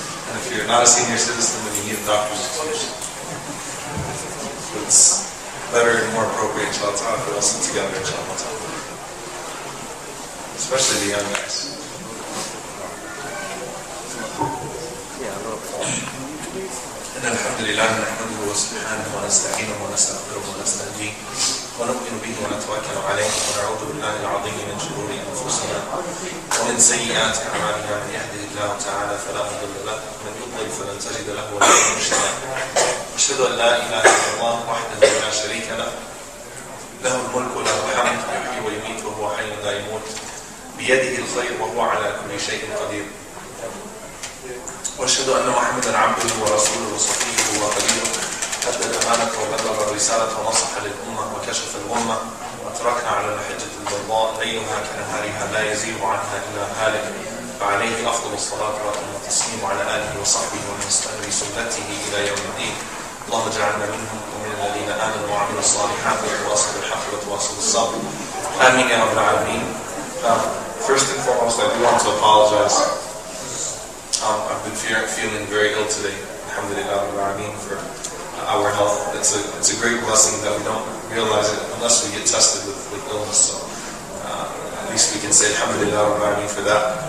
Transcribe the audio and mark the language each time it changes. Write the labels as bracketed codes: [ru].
[en] And if you're not a senior citizen, then you need a doctor's excuse. But it's better and more appropriate, inshallah ta'ala, if we all sit together, inshallah ta'ala. Especially the young guys. [ar] إن الحمد لله نحمده سبحانه ونستعينه ونستغفره ونستهديه ونؤمن به ونتوكل عليه ونعوذ بالله العظيم من شرور أنفسنا ومن سيئات أعمالنا من يهده الله تعالى فلا مضل له ومن يضلل فلن تجد له وليا مرشدا أشهد أن لا إله إلا الله وحده لا شريك له له الملك وله الحمد يحيي ويميت وهو حي لا يموت بيده الخير وهو على كل شيء قدير وأشهد أن محمدا عبده ورسوله وصفيه وخليله أدى الأمانة وبلغ الرسالة ونصح للأمة وكشف الأمة وتركنا على المحجة البيضاء ليلها كنهارها لا يزيغ عنها إلا هالك فعليه أفضل الصلاة والتسليم على آله وصحبه ومن استنى بسنته إلى يوم الدين. اللهم اجعلنا منهم ومن الذين آمنوا وعملوا الصالحات وتواصوا بالحق وتواصوا بالصبر. آمين يا رب العالمين. [en] First and foremost, I do want to apologize. I've been feeling very ill today. Alhamdulillah for our health. It's a great blessing that we don't realize it unless we get tested with illness. So at least we can say Alhamdulillah for that.